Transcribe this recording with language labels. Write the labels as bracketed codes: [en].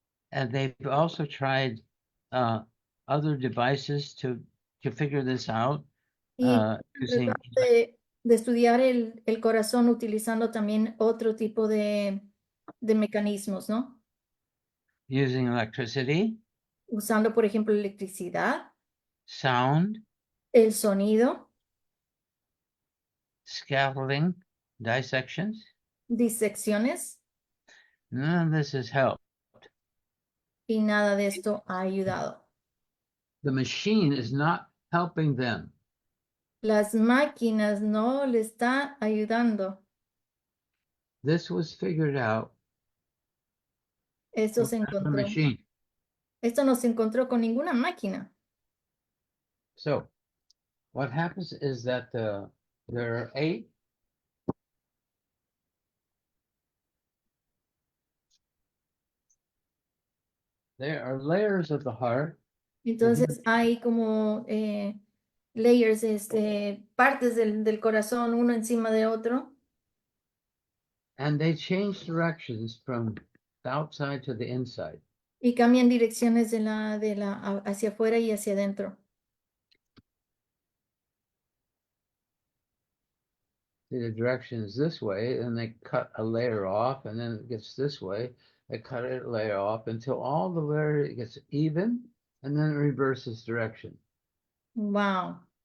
[en] And they've also tried other devices to figure this out [es] Y [en] using [es] de estudiar el corazón utilizando también otro tipo de mecanismos, ¿no? [en] using electricity, [es] Usando, por ejemplo, electricidad, [en] sound, [es] el sonido, [en] scaffolding, dissections. [es] disecciones, [en] None of this has helped. [es] y nada de esto ha ayudado. [en] The machine is not helping them. [es] Las máquinas no le están ayudando. [en] This was figured out [es] Esto se [en] without the [es] encontró. [en] machine. [es] Esto no se encontró con ninguna máquina. [en] So what happens is that there are 8 there are layers of the heart. [es] Entonces hay como layers, partes del corazón, uno encima de otro, [en] And they change directions from the outside to the inside. [es] y cambian direcciones hacia afuera y hacia adentro. [en] See, the direction is this way, and they cut a layer off, and then it gets this way. They cut a layer off until all the layer gets even, and then it reverses direction. Wow.